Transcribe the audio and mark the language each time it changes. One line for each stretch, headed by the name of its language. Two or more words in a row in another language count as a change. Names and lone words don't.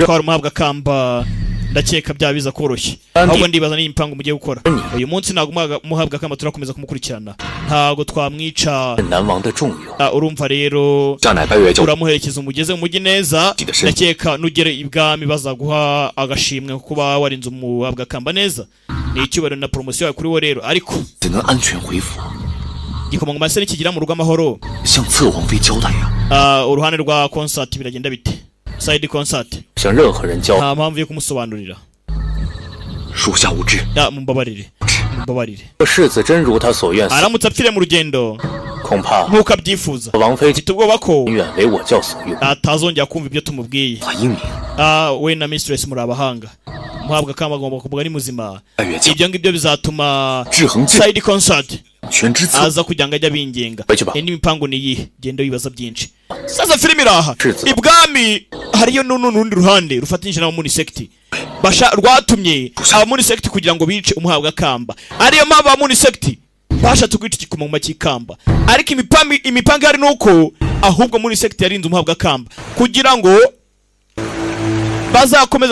Kinyarwanda: twara umuhabwa kamba ndakeka byabiza koroshye ahubwo ndibaza n'iyi mpango mugiye gukora uyu munsi ntabwo umuhabwa kamba turakomeza kumukurikirana ntabwo twamwica
Chinese: 难忘的重用。
Kinyarwanda: urumva rero
Chinese: 下乃白月教主
Kinyarwanda: uramuherekeza umugeze mu mujyi neza Kidashe. ndakeka nugere ibwami bazaguha agashimwe kuba warinze umuhabwa kamba neza ni icyubahiro na promosiyo yawe kuri wo rero ariko
Chinese: 怎能安全回府？
Kinyarwanda: igikomangoma se nikigira mu rugo amahoro
Chinese: 向侧王妃交代呀！
Kinyarwanda: uruhande rwa concert biragenda bite
English: side concert
Chinese: 向任何人交，
Kinyarwanda: nta mpamvu yo kumusobanurira
Chinese: 属下无知。
Kinyarwanda: mumbabarire
Chinese: 若世子真如他所愿，
Kinyarwanda: aramutse apfire mu rugendo
Chinese: 恐怕
Kinyarwanda: nk'uko abyifuza
Chinese: 王妃
Kinyarwanda: mfite ubwoba ko
Chinese: 永远为我教所用，
Kinyarwanda: atazongera kumva ibyo tumubwiye
Chinese: 很英明，
Kinyarwanda: we na mistress muri abahanga muhabwa kamba agomba kuvuga ari muzima
Chinese: 爱乐教
Kinyarwanda: ibyo ngibyo bizatuma
Chinese: 制衡制
English: side concert
Chinese: 全之策，
Kinyarwanda: aza kugira ngo ajye abingenga Bakiba. n'imipango ni iyihe genda wibaza byinshi sasa filime iraha Shizu. ibwami hariyo n'urundi ruhande rufatanyije n'abamuni sekiti rwatumye abamuni sekiti kugira ngo bice umuhabwa kamba ariyo mpamvu abamuni sekiti bashatse kwica igikomangoma cy'ikamba ariko imipango ihari nuko ahubwo muri sekiti yarinze umuhabwa kamba kugira ngo bazakomeze